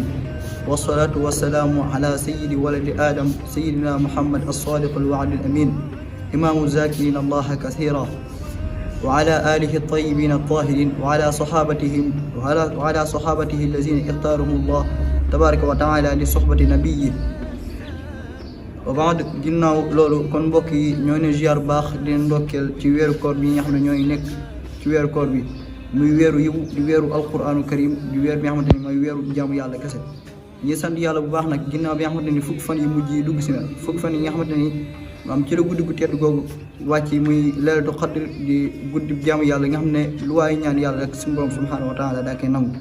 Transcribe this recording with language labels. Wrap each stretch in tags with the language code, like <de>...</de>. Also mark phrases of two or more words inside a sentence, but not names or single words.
<ar>والصلاة والسلام على سيد ولد آدم سيدنا محمد الصادق الوعد الأمين إمام الذاكرين الله كثيرا وعلى آله الطيبين الطاهرين وعلى صحابته الذين اختارهم الله تبارك وتعالى لصحبة نبيه.</ar> <wo>wa baad ginnaaw loolu kon mbokk yi ñoo ne ziar baax di leen ndokkeel ci weeru koor bi nga xam ne ñooy nekk ci weeru koor bi muy weeru yiw di weeru</wo> <ar>القرآن كريم</ar> <wo>di weer bi nga xamante ni mooy weeru jaamu yàlla kese. ñi sant yàlla bu baax nag ginnaaw bi nga xamante ni fukki fan yi mujj yi dugg si na fukki fan yi nga xamante ni maam ci la guddi gu tedd googu wàcc muy</wo> <ar>ليلة قدر</ar> <wo>di guddi jaamu yàlla nga xam ne lu waaye ñaan yàlla rek suñu borom</wo> <ar>سبحانه وتعالى</ar> <wo>daa koy nangu.</wo>